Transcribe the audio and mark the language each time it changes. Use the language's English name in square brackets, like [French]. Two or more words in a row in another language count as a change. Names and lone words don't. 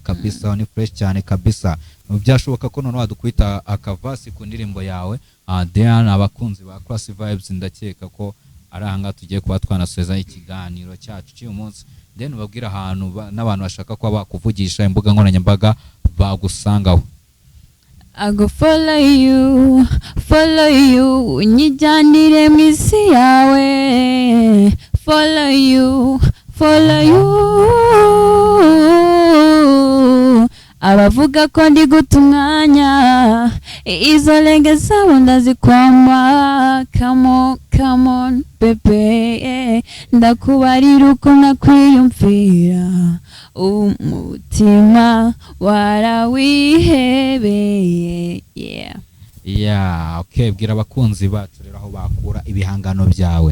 [Kinyarwanda] Kabisa ni fresh cyane kabisa. Byashoboka ko none wadukwita akavasi ku ndirimbo yawe Diana abakunzi ba Class Vibes ndakeka ko ari ahanga tugiye kuba twanaseza ikiganiro cyacu cy'uyu munsi then babwira ahantu n'abantu bashaka ko bakuvugisha imbuga nkoranyambaga bagusangaho. [English] I go follow you [Kinyarwanda] unyijyanire mu isi yawe [English] follow you [Kinyarwanda] abavuga ko ndi guta umwanya izo lenge zabo ndazikwama [English] come on [Kinyarwanda] bebe ndakubarira uko nakwiyumvira umutima warawihebeye. Okay, bwira abakunzi bacu rero aho bakura ibihangano byawe.